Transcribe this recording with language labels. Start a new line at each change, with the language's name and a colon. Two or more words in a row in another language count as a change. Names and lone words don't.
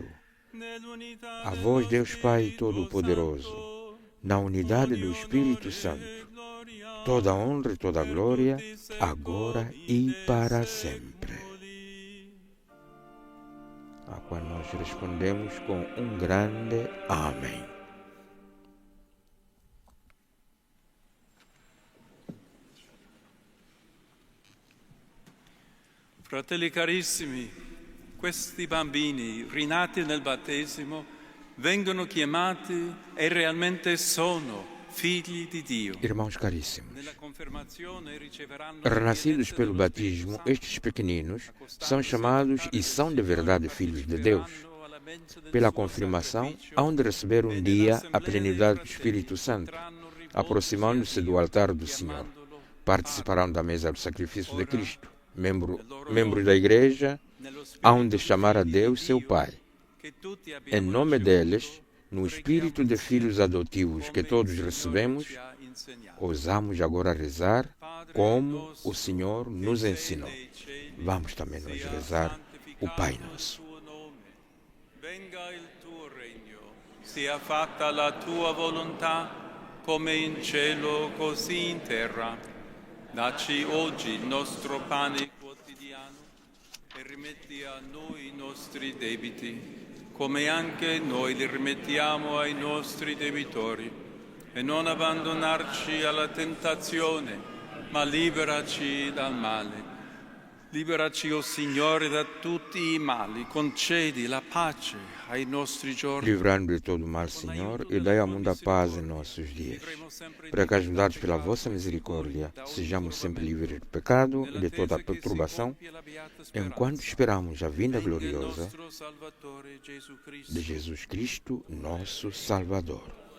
Portuguese: A vós, Deus Pai Todo-Poderoso, na unidade do Espírito Santo, toda honra e toda glória, agora e para sempre. A qual nós respondemos com um grande Amém.
Italian: Fratelli carissimi, questi bambini rinati nel battesimo vengono chiamati e realmente sono figli di Dio.
Portuguese: Irmãos caríssimos, renascidos pelo batismo, estes pequeninos são chamados e são de verdade filhos de Deus. Pela confirmação, hão de receber um dia a plenitude do Espírito Santo, aproximando-se do altar do Senhor. Participarão da mesa do sacrifício de Cristo. Membros da Igreja hão de chamar a Deus seu Pai. Em nome deles, no espírito de filhos adotivos que todos recebemos, ousamos agora rezar como o Senhor nos ensinou. Vamos também nos rezar o Pai Nosso.
Italian: Venga il tuo regno, sia fatta la tua volontà, come in cielo così in terra. Dacci oggi il nostro pane quotidiano e rimetti a noi i nostri debiti, come anche noi li rimettiamo ai nostri debitori. E non abbandonarci alla tentazione, ma liberaci dal male. Liberaci, o Signore, da tutti i mali. Concedi la pace ai nostri giorni.
Portuguese: Livrando de todo o mal, Senhor, e dai ao mundo a paz em nossos dias. Para que, ajudados pela vossa misericórdia, sejamos sempre livres do pecado e de toda a perturbação, enquanto esperamos a vinda gloriosa de Jesus Cristo, nosso Salvador.